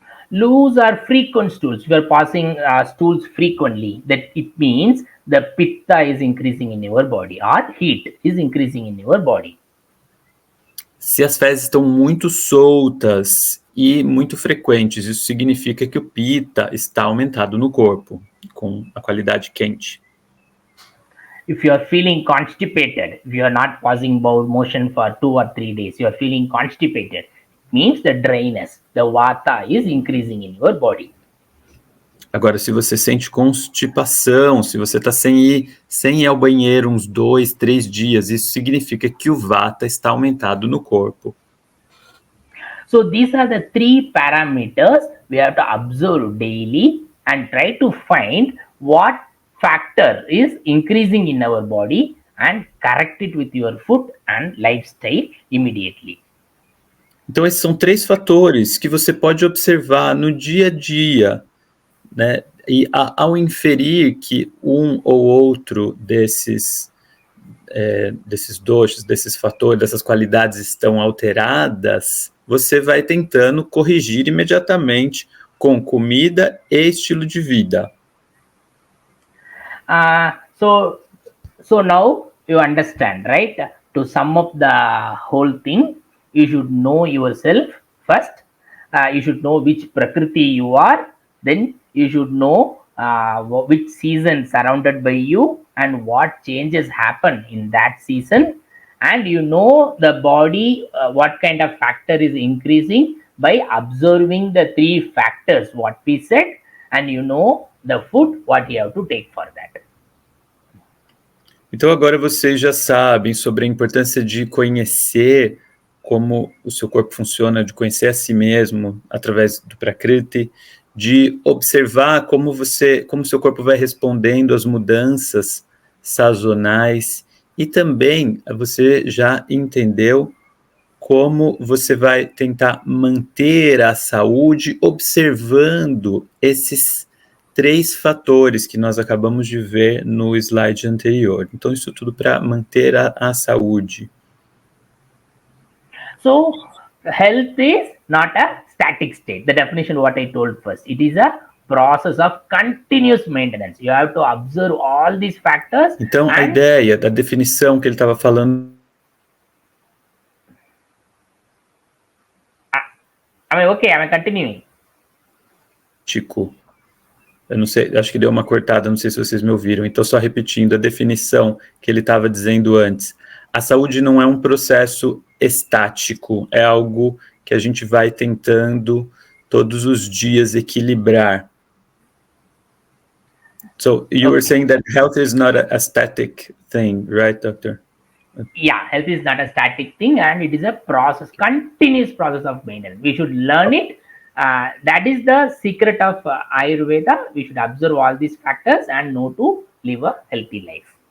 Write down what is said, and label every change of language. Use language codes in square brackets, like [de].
[en] Loose or frequent stools, if you are passing stools frequently, that it means the pitta is increasing in your body or heat is increasing in your body. [pt] Se as fezes estão muito soltas e muito frequentes, isso significa que o pitta está aumentado no corpo, com a qualidade quente. [en] If you are feeling constipated, if you are not passing bowel motion for 2 or 3 days, you are feeling constipated, means the dryness, the Vata is increasing in your body. [pt] Agora, se você sente constipação, se você está sem ir ao banheiro uns 2, 3 dias, isso significa que o Vata está aumentado no corpo. [en] So these are the 3 parameters we have to observe daily and try to find what factor is increasing in our body and correct it with your food and lifestyle immediately. [pt] Então, esses são 3 fatores que você pode observar no dia a dia, né? E ao inferir que um ou outro desses doshas, desses fatores, dessas qualidades estão alteradas, você vai tentando corrigir imediatamente com comida e estilo de vida. [en] So now you understand, right? To sum up the whole thing, you should know yourself first. You should know which prakriti you are. Then you should know which season surrounded by you and what changes happen in that season. And you know the body, what kind of factor is increasing by observing the 3 factors what we said, and you know the food what you have to take for that. [pt] Então agora vocês já sabem sobre a importância de conhecer como o seu corpo funciona, de conhecer a si mesmo através do Prakriti, de observar como o seu corpo vai respondendo às mudanças sazonais, e também você já entendeu como você vai tentar manter a saúde observando esses 3 fatores que nós acabamos de ver no slide anterior. Então, isso tudo para manter a saúde. [en] So, health is not a static state. The definition what I told first, it is a process of continuous maintenance. You have to observe all these factors. [pt] Então, a ideia da definição que ele estava falando... [en] I'm continuing. [pt] Chico, eu não sei, acho que deu uma cortada, não sei se vocês me ouviram. Então, só repetindo a definição que ele estava dizendo antes. A saúde não é um processo estático, é algo que a gente vai tentando todos os dias equilibrar. [en] So you were saying that health is not a static thing, right, doctor? Yeah, health is not a static thing, and it is a process, continuous process of maintenance. We should learn it. That is the secret of Ayurveda. We should observe all these factors and know to live a healthy life.